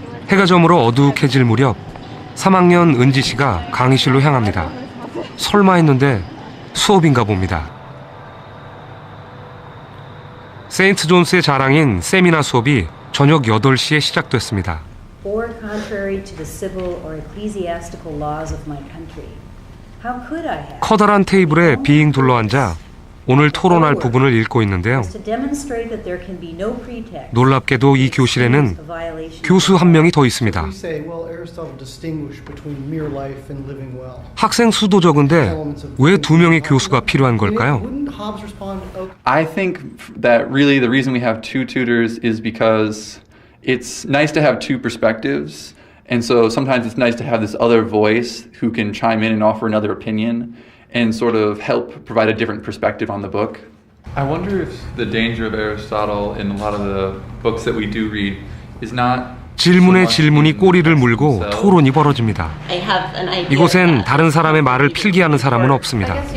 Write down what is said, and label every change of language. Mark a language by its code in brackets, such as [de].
[ko] 해가 저물어 어둑해질 무렵 3학년 은지 씨가 강의실로 향합니다. 설마 했는데 수업인가 봅니다. 세인트 존스의 자랑인 세미나 수업이 저녁 8시에 시작됐습니다. [en] or contrary to the civil or ecclesiastical laws of my country. How could I have? [ko] 커다란 테이블에 빙 둘러앉아 오늘 토론할 부분을 읽고 있는데요. [en] To demonstrate that there can be no pretext. [ko] 놀랍게도 이 교실에는 교수 한 명이 더 있습니다. [en] We say, well, Aristotle distinguished between mere life and living well. [ko] 학생 수도 적은데 왜 2명의 교수가 필요한 걸까요? [en] Wouldn't Hobbes respond? Okay. I think that really the reason we have two tutors is because it's nice to have two perspectives, and so sometimes it's nice to have this other voice who can chime in and offer another opinion and sort of help provide a different perspective on the book. I wonder if the danger of Aristotle in a lot of the books that we do read is not [ko] 질문에 질문이 꼬리를 물고 토론이 벌어집니다. 이곳엔 다른 사람의 말을 필기하는 사람은 없습니다.